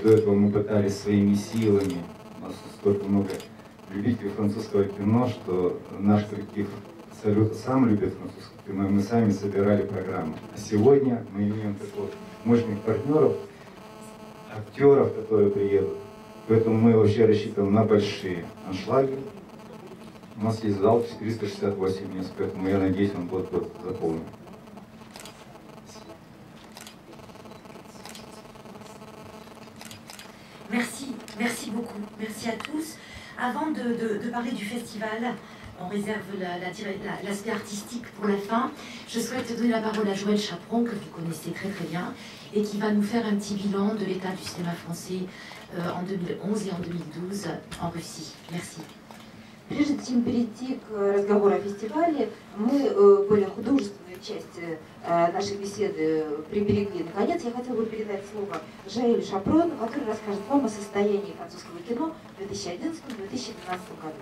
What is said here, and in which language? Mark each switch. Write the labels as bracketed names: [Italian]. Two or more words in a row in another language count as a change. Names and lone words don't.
[Russian] До этого мы пытались своими силами. У нас столько много любителей французского кино, что наш коллектив Салют сам любит французское кино, и мы сами собирали программу. А сегодня мы имеем таких мощных партнеров, актеров, которые приедут. Поэтому мы вообще рассчитываем на большие аншлаги. У нас есть зал 468 мест, поэтому я надеюсь, он будет заполнен. [French] Merci beaucoup. Merci à tous. Avant de parler du festival, on réserve l'aspect artistique pour la fin. Je souhaite donner la parole à Joël Chaperon, que vous connaissez très très bien, et qui va nous faire un petit bilan de l'état du cinéma français en 2011 et en 2012 en Russie. Merci. [Russian] Прежде чем перейти к разговору о фестивале, мы более художественную часть нашей беседы приберегли. Наконец, я хотела бы передать слово Жоэлю Шапрону, который расскажет вам о состоянии французского кино в 2011-2012 году.